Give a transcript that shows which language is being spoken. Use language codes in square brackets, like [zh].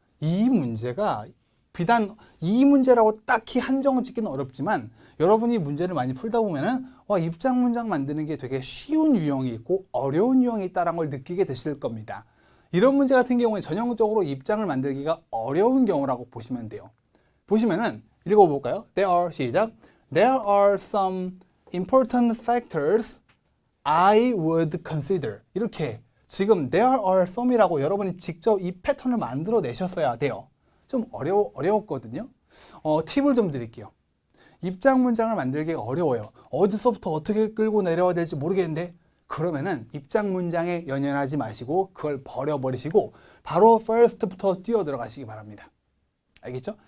[ko] 이 문제가 비단 이 문제라고 딱히 한정을 짓기는 어렵지만 여러분이 문제를 많이 풀다 보면은 와, 입장 문장 만드는 게 되게 쉬운 유형이 있고 어려운 유형이 있다는 걸 느끼게 되실 겁니다. 이런 문제 같은 경우에 전형적으로 입장을 만들기가 어려운 경우라고 보시면 돼요. 보시면은 읽어볼까요? 시작. [en] There are some important factors I would consider. [ko] 이렇게 지금 [en] there are some [ko] 이라고 여러분이 직접 이 패턴을 만들어 내셨어야 돼요. 좀 어려웠거든요. 팁을 좀 드릴게요. 입장 문장을 만들기가 어려워요. 어디서부터 어떻게 끌고 내려와야 될지 모르겠는데 그러면은 입장 문장에 연연하지 마시고 그걸 버려버리시고 바로 first부터 뛰어 들어가시기 바랍니다. 알겠죠?